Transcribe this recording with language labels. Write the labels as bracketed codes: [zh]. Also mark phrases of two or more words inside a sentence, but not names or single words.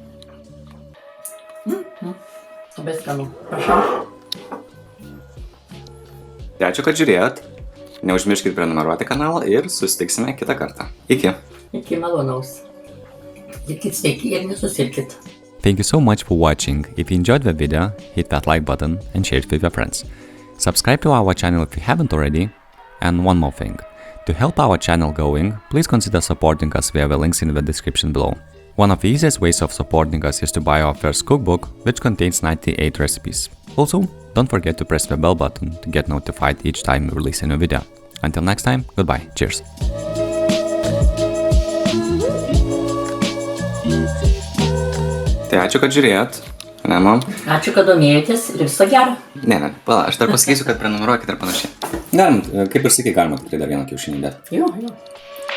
[lt] Labai skanu. Prašau. Tai ačiū, kad žiūrėjot. Neužmirškit prenumeruoti kanalą ir susitiksime kitą kartą. Iki. Iki malonaus. Likit sveiki ir nesusirkit. [en] Thank you so much for watching. If you enjoyed the video, hit that like button and share it with your friends. Subscribe to our channel if you haven't already. And one more thing. To help our channel going, please consider supporting us via the links in the description below. One of the easiest ways of supporting us is to buy our first cookbook, which contains 98 recipes. Also, don't forget to press the bell button to get notified each time we release a new video. Until next time, goodbye, cheers! [lt] Tai ačiū, kad žiūrėjot. Ne, mam? Ačiū, kad domėjotės ir viso gero. Ne, pala, aš dar pasakysiu, kad prenumeruokit ir panašiai. Galim, kaip ir sakai, galima tikrai dar vieną kiaušinį dėti. Jo.